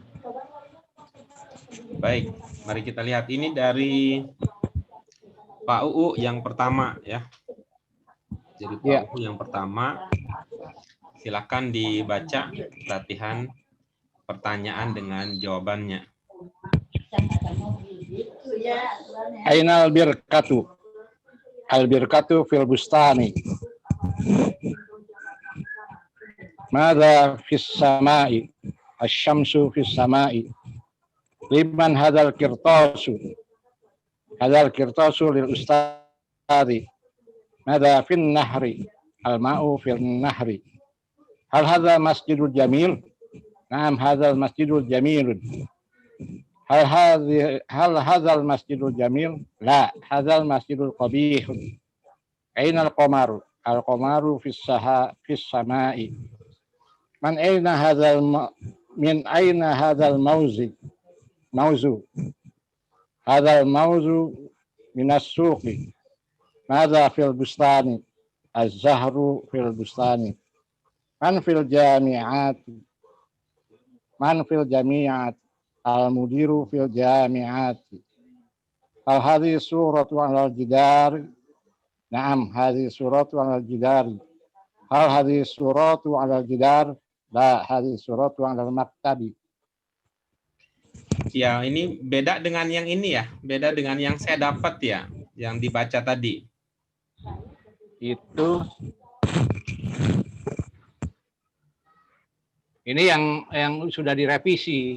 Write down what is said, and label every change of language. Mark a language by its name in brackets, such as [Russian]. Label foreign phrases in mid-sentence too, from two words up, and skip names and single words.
[Indonesian] Baik, mari kita lihat. Ini dari Pak UU yang pertama ya. Jadi Pak UU yang pertama, silakan dibaca latihan pertanyaan dengan jawabannya. [Arabic] أين البركة. البركة في البستان. ماذا في السماء? الشمس في السماء. لمن هذا القرطاس? هذا القرطاس للأستاذ. ماذا في النهر؟ الماء في النهر. هل هذا المسجد الجميل؟ نعم هذا المسجد الجميل. هل هذا المسجد الجميل? لا، هذا المسجد القبيح. أين القمر? القمر في السماء. من أين هذا من أين هذا الموز? هذا الموز من السوق. ماذا في البستان؟ الزهر في البستان. من في الجامعة؟ من في الجامعة? المدير في الجامعة. هل هذه صورة على الجدار? نعم، هذه صورة على الجدار. هل هذه صورة على الجدار? لا، هذه صورة على المكتب. [Indonesian] Ya, ini beda dengan yang ini ya. Beda dengan yang saya dapat ya, yang dibaca tadi. Itu ini yang sudah direvisi.